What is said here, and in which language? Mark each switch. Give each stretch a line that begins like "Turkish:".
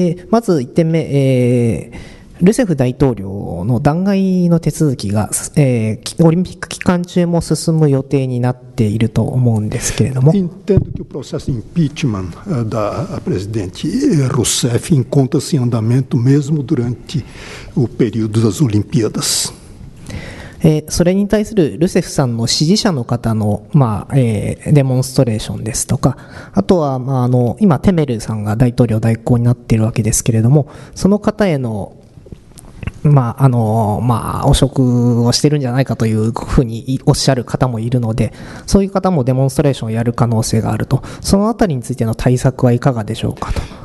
Japanese: まず1点目、ルセフ大統領の弾劾の手続きが、オリンピック期間中も進む予定になっていると思うんですけれども。
Portuguese: Entendo que o processo de impeachment da presidente Rousseff encontra-se em andamento mesmo durante o período das Olimpíadas.
Japanese: それに対するルセフさんの支持者の方の、デモンストレーションですとか、あとは、今テメルさんが大統領代行になっているわけですけれども、その方への汚職をしているんじゃないかというふうにおっしゃる方もいるので、そういう方もデモンストレーションをやる可能性があると、そのあたりについての対策はいかがでしょうかと。